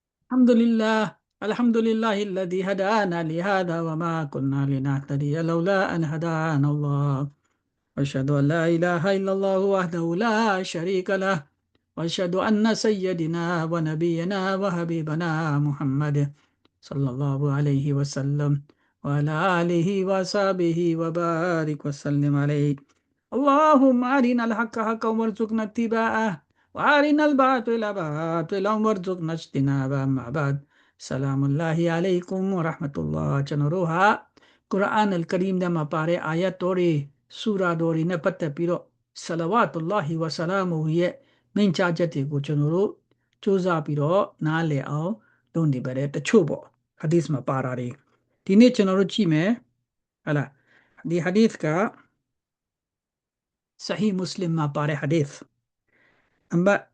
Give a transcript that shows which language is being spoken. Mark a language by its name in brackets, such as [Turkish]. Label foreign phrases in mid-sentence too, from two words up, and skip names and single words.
[Arabic] الحمد لله الذي هدانا لهذا وما كنا لنهتدي لولا أن هدانا الله أشهد أن لا إله إلا الله وحده لا شريك له وأشهد أن سيدنا ونبينا وحبيبنا محمد صلى الله عليه وسلم وعلى آله وصحبه وبارك وسلم عليه اللهم أرنا الحق حقا وارزقنا اتباعه وأرنا الباطل باطلا وارزقنا اجتنابه أما بعد سلام الله عليكم ورحمة الله ကျွန်တော်တို့ [Burmese] ဟာကုရ်အာန်အလ်ကရီမ်ထဲမှာပါတဲ့အာယတ်တော်တွေဆူရာတော်တွေနဲ့ပတ်သက်ပြီးတော့ [Arabic] صلوات الله وسلامه [Burmese] ရဲ့မိန့်ကြားချက်တွေကိုကျွန်တော်တို့စူးစမ်းပြီးတော့နားလည်အောင်လုပ်နေပါတယ်တချို့ပေါ့ဟာဒီသ်မှာပါတာတွေဒီနေ့ကျွန်တော်တို့ကြည့်မယ်ဟလာဒီဟာဒီသ်ကဆဟီမွတ်စလင်မှာပါတဲ့ဟာဒီသ်အမ်ဘ